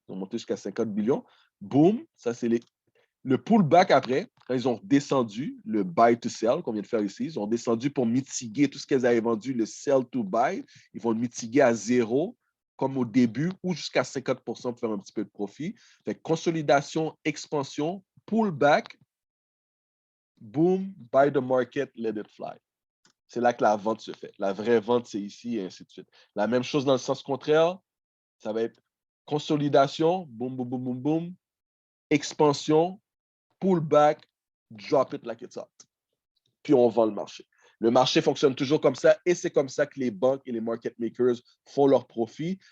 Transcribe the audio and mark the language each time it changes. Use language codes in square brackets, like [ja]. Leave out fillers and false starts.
[fr] Ils ont monté jusqu'à 50 billions. Boom, ça, c'est le pullback après. Quand ils ont descendu, le buy to sell qu'on vient de faire ici, ils ont descendu pour mitiguer tout ce qu'ils avaient vendu, le sell to buy. Ils vont le mitiguer à zéro, comme au début, ou jusqu'à 50% pour faire un petit peu de profit. Fait que [en] consolidation, expansion, pullback, boom, buy the market, let it fly. [fr] C'est là que la vente se fait. La vraie vente, c'est ici et ainsi de suite. La même chose dans le sens contraire, ça va être consolidation, boom, boom, boom, boom, boom, expansion, pullback, [en] drop it like it's hot. [fr] Puis on vend le marché. Le marché fonctionne toujours comme ça et c'est comme ça que les banques et les market makers font leur profit.